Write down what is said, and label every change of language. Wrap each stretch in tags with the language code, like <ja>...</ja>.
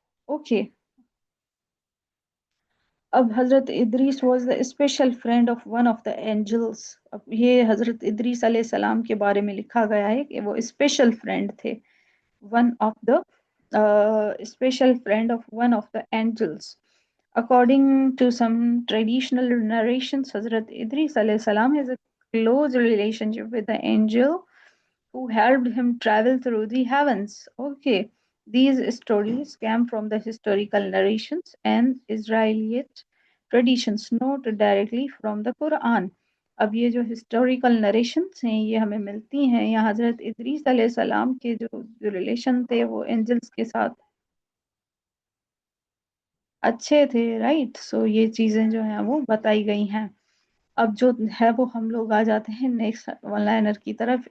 <en>Okay, अब Hazrat Idris was the special friend of one of the angels.</en> <hi>अब ये हजरत इदरीस अलैहि सलाम के बारे में लिखा गया है कि वो स्पेशल फ्रेंड थे,</hi> <en>One of the special friend of one of the angels. According to some traditional narrations, Hazrat Idris alayhi salam has a close relationship with the angel who helped him travel through the heavens. Okay, these stories came from the historical narrations and Israelite traditions, not directly from the Quran.</en> <hi>अब ये जो historical narrations हैं ये हमें मिलती हैं, या हजरत इदरीस सलाम के जो रिलेशन थे वो एंजल्स के साथ अच्छे थे, राइट। सो ये चीजें जो हैं वो बताई गई हैं। अब जो है वो हम लोग आ जाते हैं नेक्स्ट वन लाइनर की तरफ।</hi>